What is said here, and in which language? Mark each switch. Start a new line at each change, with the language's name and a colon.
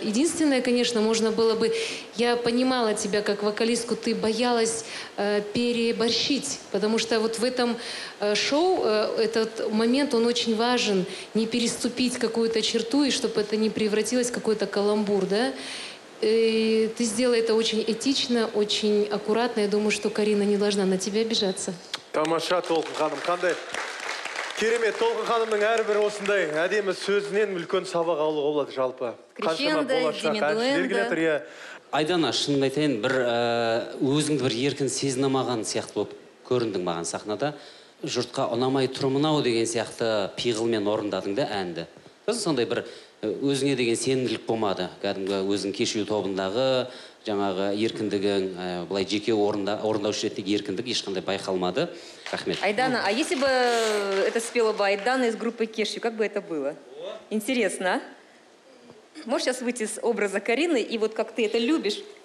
Russian: Единственное, конечно, можно было бы... Я понимала тебя как вокалистку, ты боялась переборщить, потому что вот в этом шоу этот момент, он очень важен. Не переступить какую-то черту, и чтобы это не превратилось в какой-то каламбур, да? И ты сделала это очень этично, очень аккуратно. Я думаю, что Карина не должна на тебя обижаться.
Kazakh: Тамаша, Толқын ханым, қандай? Керемет, Толқын ханымның әрбір осындай әдемі сөзінен үлкен сабақ алуға болады жалпы.
Russian: Крещендо, диминуэндо.
Kazakh: Айдана, шынымды айтайын, бір өзіңді бір еркін сезіне алмаған сияқты болып көріндің маған сахнада. Жұртқа ұнамай тұрмын-ау деген сияқты пиғылмен орындадың да әнді. Сондай бір өзіңе деген сенімділік болмады. Кәдімгі өзің кешью тобындағы жаңағы еркіндігің, былай жеке орындаушы ретіндегі еркіндік ешқандай байқалмады. Рахмет.
Russian: Айдана, а если бы это спела бы Айдана из группы Кешью, как бы это было? Интересно, а? Можешь сейчас выйти с образа Карины и вот как ты это любишь?